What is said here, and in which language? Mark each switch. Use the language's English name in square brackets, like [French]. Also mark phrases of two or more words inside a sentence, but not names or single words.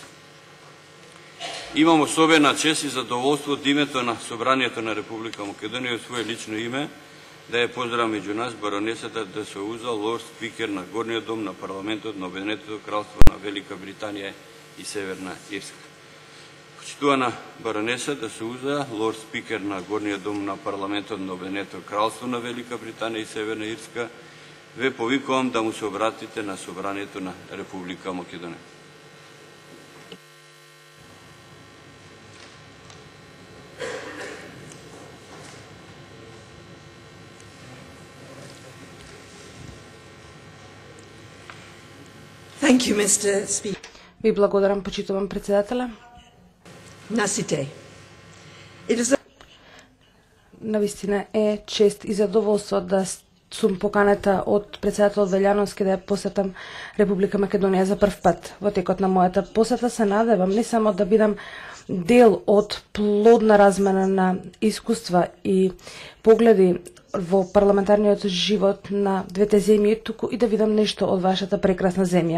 [Macedonian] Имам особена чест и задоволство од името на Собранието на Република Македонија и своје лично име да ја поздравам меѓу нас баронесата Де Соуза, лорд спикер на Горниот дом на парламентот на Обединетото кралство на Велика Британија и Северна Ирска. Почитувана баронеса Де Соуза, лорд спикер на Горниот дом на парламентот на Обединетото кралство на Велика Британија и Северна Ирска, ве повикувам да му се обратите на Собранието на Република Македонија. [English] Thank you, Mr. Speaker. [Macedonian] Ви благодарам, почитувам председателя. [English] Nasite. It is a... [Macedonian] Навистина е чест и задоволство да сум поканета од председателот Велјановски да ја посетам Република Македонија за прв пат. Во текот на мојата посета се надевам не само да бидам дел од плодна размена на искуства и погледи во парламентарниот живот на двете земји, туку и да видам нешто од вашата прекрасна земја.